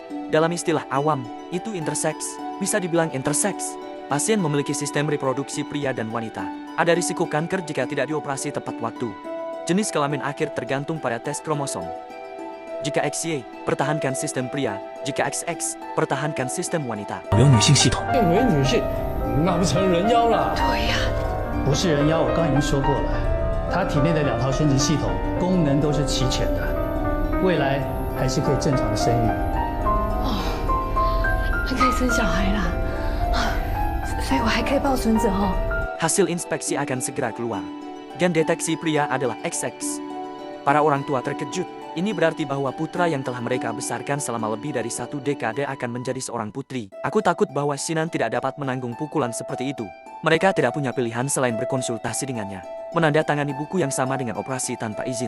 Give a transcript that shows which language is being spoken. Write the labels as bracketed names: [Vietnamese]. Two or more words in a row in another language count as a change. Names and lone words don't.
[Indonesian] Dalam istilah awam, itu interseks. Bisa dibilang interseks. Pasien memiliki sistem reproduksi pria dan wanita. Ada risiko kanker jika tidak dioperasi tepat waktu. Jenis kelamin akhir tergantung pada tes kromosom. Jika XY, pertahankan sistem pria. Jika XX, pertahankan sistem wanita. [Chinese] 有女性系统。变为女性，那不成人妖了？对呀，不是人妖，我刚已经说过了，他体内的2套生殖系统功能都是齐全的，未来还是可以正常的生育。还可以生小孩啦，所以我还可以抱孙子哦。 [Indonesian] Hasil inspeksi akan segera keluar. Gen deteksi pria adalah XX. Para orang tua terkejut. Ini berarti bahwa putra yang telah mereka besarkan selama lebih dari 1 dekade akan menjadi seorang putri. Aku takut bahwa Sinan tidak dapat menanggung pukulan seperti itu. Mereka tidak punya pilihan selain berkonsultasi dengannya. Menandatangani buku yang sama dengan operasi tanpa izin.